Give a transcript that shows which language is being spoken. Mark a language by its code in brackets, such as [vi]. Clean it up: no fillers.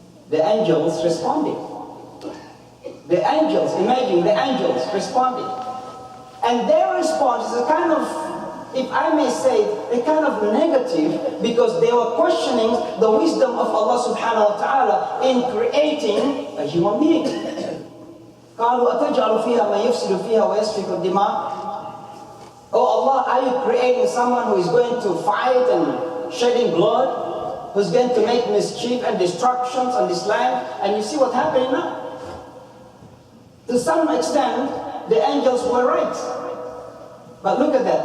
[en] The angels responded. The angels, imagine the angels responded. And their response is a kind of, if I may say, a kind of negative, because they were questioning the wisdom of Allah subhanahu wa ta'ala in creating a human being. [ar] قالوا أتجعل فيها من يفسد فيها ويسفك الدماء. [en] Oh Allah, are you creating someone who is going to fight and shedding blood, who's going to make mischief and destructions on this land? And you see what's happening now. To some extent, the angels were right. But look at that.